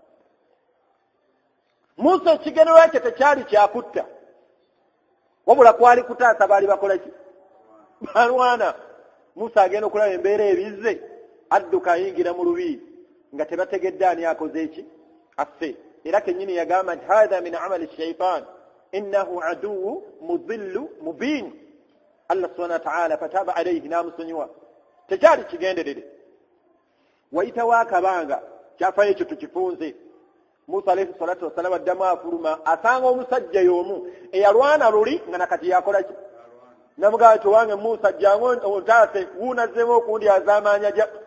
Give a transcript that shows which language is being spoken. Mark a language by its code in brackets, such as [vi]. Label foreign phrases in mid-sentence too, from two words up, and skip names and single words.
[lg] Musa ekigendererwa kye tekyali kyakutta wabula kwali kutaasa baali bakola ki balwana Musa agenda okulaba embeera ebizze adduka ayingira mu lubiri nga tebategedde ani akoze eki affe era kennyini yagamba nti [ar] هذا من عمل الشيطان إنه عدو مضل مبين الله سبحانه وتعالى فتاب عليه [lg] namusonyiwa tekyali kigenderere wayitawo akabanga kyafaayo ekyo tukifunze Musa [ar] عليه الصلاة والسلام [lg] addamu afuluma asanga omusajja y'omu eyalwana luli nga nakati yakola ki namugamba nti wange Musa jangu ontaase wuunazzemu okundi azaamaanya ja